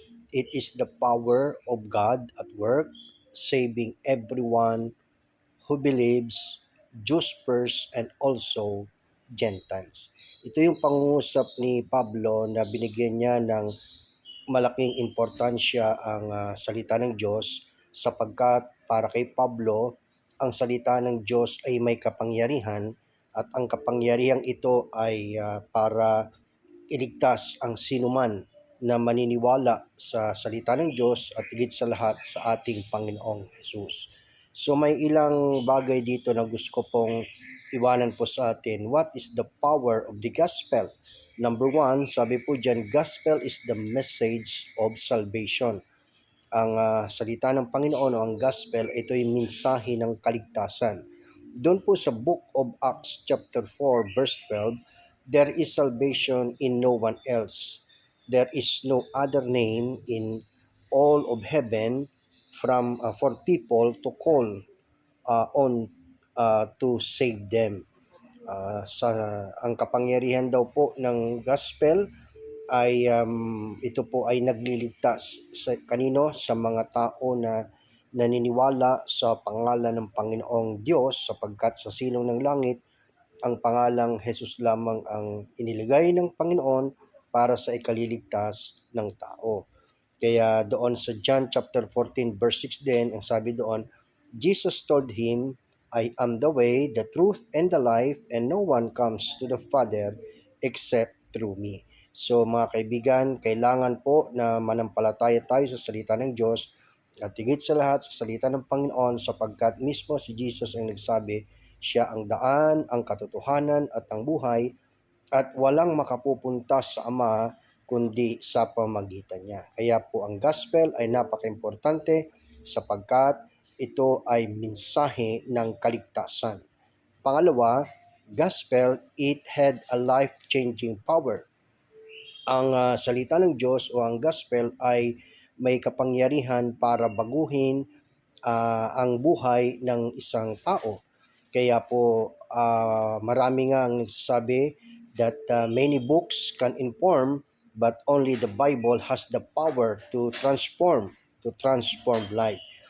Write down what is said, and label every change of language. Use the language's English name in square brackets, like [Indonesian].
[English] It is the power of God at work, saving everyone who believes, Jews first and also Gentiles." [Filipino] Ito yung pangungusap ni Pablo na binigyan niya ng malaking importansya ang salita ng Diyos sapagkat para kay Pablo, ang salita ng Diyos ay may kapangyarihan at ang kapangyarihang ito ay para iligtas ang sinuman na maniniwala sa salita ng Diyos at higit sa lahat sa ating Panginoong Jesus. So may ilang bagay dito na gusto ko pong iwanan po sa atin. [English] What is the power of the gospel? Number one, [Filipino] sabi po dyan, [English] gospel is the message of salvation. [Filipino] Ang salita ng Panginoon o ang gospel, ito ay mensahe ng kaligtasan. Doon po sa [English] Book of Acts chapter 4 verse 12, there is salvation in no one else. There is no other name in all of heaven for people to call on to save them. [Filipino] Sa ang kapangyarihan daw po ng gospel ay ito po ay nagliligtas sa kanino, sa mga tao na naniniwala sa pangalan ng Panginoong Diyos, sapagkat sa silong ng langit ang pangalang Jesus lamang ang iniligay ng Panginoon para sa ikaliligtas ng tao. Kaya doon sa John chapter 14 verse 6 din, ang sabi doon, [English] Jesus told him, "I am the way, the truth, and the life, and no one comes to the Father except through me." [Filipino] So mga kaibigan, kailangan po na manampalataya tayo sa salita ng Diyos at higit sa lahat sa salita ng Panginoon, sapagkat mismo si Jesus ang nagsabi, siya ang daan, ang katotohanan at ang buhay, at walang makapupunta sa Ama kundi sa pamamagitan niya. Kaya po ang gospel ay napaka-importante sapagkat ito ay mensahe ng kaligtasan. Pangalawa, [English] gospel, it had a life-changing power. [Filipino] Ang salita ng Diyos o ang gospel ay may kapangyarihan para baguhin ang buhay ng isang tao. Kaya po marami nga ang nagsasabi [English] that many books can inform but only the Bible has the power to transform life.